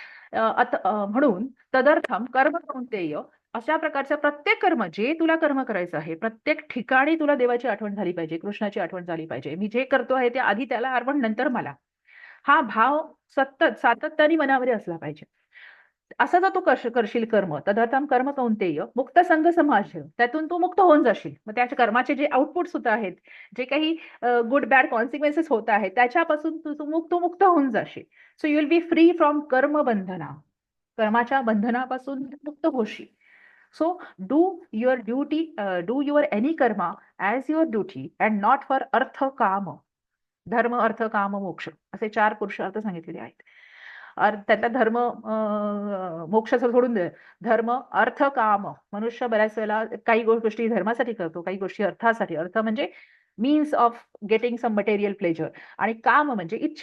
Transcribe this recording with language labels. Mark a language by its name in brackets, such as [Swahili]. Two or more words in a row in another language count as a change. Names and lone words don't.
[Marathi] म्हणून [Sanskrit] तदर्थम कर्म कौंतेय [Marathi] अशा प्रकारचं प्रत्येक कर्म जे तुला कर्म करायचं आहे प्रत्येक ठिकाणी तुला देवाची आठवण झाली पाहिजे, कृष्णाची आठवण झाली पाहिजे. मी जे करतो आहे ते आधी त्याला अर्पण नंतर मला. हा भाव सातत्याने मनामध्ये असला पाहिजे. असं जर तू करशील कर्म [Sanskrit] तदर्थम कर्म कौंतेय मुक्त संघ समाज, [Marathi] त्यातून तू मुक्त होऊन जाशील. मग त्याच्या कर्माचे जे आउटपुट सुद्धा आहेत, जे काही [English] good bad consequences [Marathi] होत आहेत त्याच्यापासून तू मुक्त होऊन जाशील. [English] So you will be free from [Marathi] कर्म बंधना. कर्माच्या बंधनापासून मुक्त होशील. [English] So do your any karma as your duty and not for [Marathi] अर्थ काम. धर्म अर्थ काम मोक्ष असे 4 पुरुषार्थ सांगितलेले आहेत. त्यातला धर्म मोक्षाचं सोडून दे. धर्म अर्थ काम. मनुष्य बऱ्याच वेळेला काही गोष्टी धर्मासाठी करतो, काही गोष्टी अर्थासाठी. अर्थ म्हणजे [English] means of getting some material pleasure [Marathi] आणि काम म्हणजे इच्छा.